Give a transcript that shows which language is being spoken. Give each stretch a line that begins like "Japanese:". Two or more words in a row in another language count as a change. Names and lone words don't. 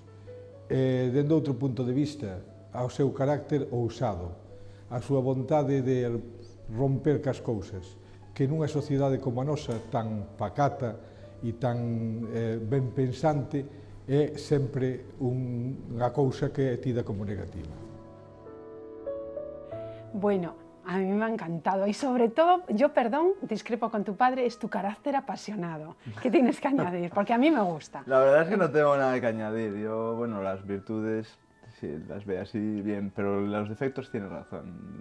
Galician: Dende outro punto de vista, ao seu carácter ousado, a súa vontade de romper cas cousas, que nunha sociedade como a nosa, tan pacata e tan ben pensante, é sempre unha cousa que é tida como negativa.
Spanish: Bueno, a mí me ha encantado y sobre todo, yo, perdón, discrepo con tu padre, es tu carácter apasionado. ¿Qué tienes que añadir? Porque a mí me gusta. La verdad es que no tengo nada que añadir. Yo, bueno, las virtudes sí, las veo así bien, pero los defectos tienes razón.